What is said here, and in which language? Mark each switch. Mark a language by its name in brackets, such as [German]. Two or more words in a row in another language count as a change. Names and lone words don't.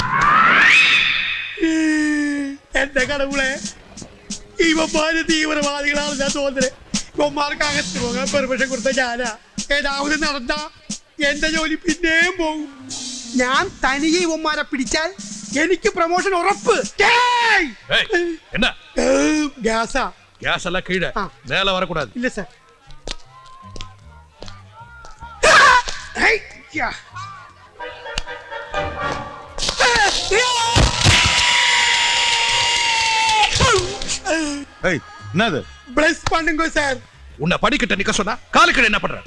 [Malayalam] എന്റെ കടവുളെ, ഇവന്മാര് തീവ്രവാദികളാണ് ഞാൻ തോന്നുന്നത്. ഇവന്മാർക്ക് അകത്ത് പോകാൻ പെർമിഷൻ കൊടുത്ത ഞാനാ. ഏതാവത് നടന്ന എന്റെ ജോലി പിന്നെയും പോകും. ഞാൻ തനിയെ ഇവന്മാരെ പിടിച്ചാൽ എനിക്ക് പ്രൊമോഷൻ ഉറപ്പ്. [Tamil] என்ன [Malayalam] ഗ്യാസാ? [Tamil] கேஸ் எல்லாம் கீழே மேல வரக்கூடாது. [Malayalam] ഇല്ല സാർ. [Tamil] என்னது? பிளஸ் பண்ணுங்க சார். உன்னை படிக்கிட்ட நிக்க சொன்னா காலுக்கு என்ன பண்ற?